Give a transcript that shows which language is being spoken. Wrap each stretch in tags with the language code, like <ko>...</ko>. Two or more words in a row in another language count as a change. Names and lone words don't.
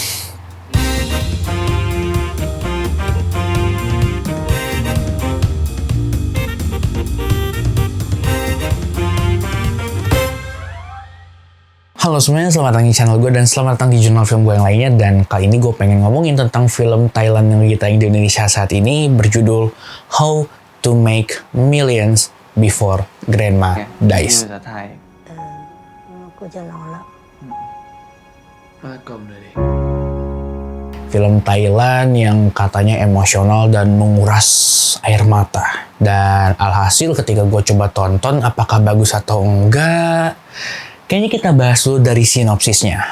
<id>Halo semuanya, selamat datang di channel gue dan selamat datang di jurnal film gue yang lainnya. Dan kali ini gue pengen ngomongin tentang film Thailand yang lagi tayang di Indonesia saat ini berjudul How to Make Millions Before Grandma Dies.</id> <th>กูจะนอนแล้ว</th> <id>Film Thailand yang katanya emosional dan menguras air mata. Dan alhasil ketika gue coba tonton apakah bagus atau enggak, kayaknya kita bahas dulu dari sinopsisnya.</id>